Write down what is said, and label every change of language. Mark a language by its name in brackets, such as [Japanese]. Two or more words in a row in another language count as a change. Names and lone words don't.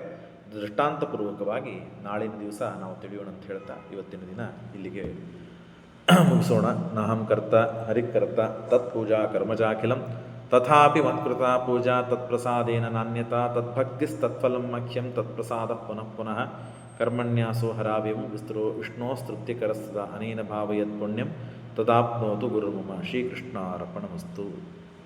[Kannada] ದೃಷ್ಟಾಂತಪೂರ್ವಕವಾಗಿ ನಾಳಿನ ದಿವಸ ನಾವು ತಿಳಿಯೋಣ ಅಂತ ಹೇಳ್ತಾ ಇವತ್ತಿನ ದಿನ ಇಲ್ಲಿಗೆ ಮುಗಿಸೋಣ. [Sanskrit] ನಾಹಂ ಕರ್ತ ಹರಿಕರ್ತ ತತ್ಪೂಜಾ ಕರ್ಮಜಾಖಿಲಂ ತಥಾಪಿ ಮತ್ಕೃತ ಪೂಜಾ ತತ್ಪ್ರಸಾದೇನ ನಾಣ್ಯತಾ ತದ್ಭಕ್ತಿಸ್ತತ್ಫಲಂ ಮಖ್ಯಂ ತತ್ಪ್ರಸಾದ ಪುನಃ ಪುನಃ ಕರ್ಮಣ್ಯಾಸೋ ಹರಾವ್ಯಂ ವಿಷ್ಣೋಸ್ತೃಪ್ತಿಕರಸ್ಸದಾ ಅನೇನ ಭಾವಯತ್ ಪುಣ್ಯಂ ತದಾಪ್ನೋತು ಗುರುರ್ಮಮ. ಶ್ರೀಕೃಷ್ಣಾರ್ಪಣಮಸ್ತು.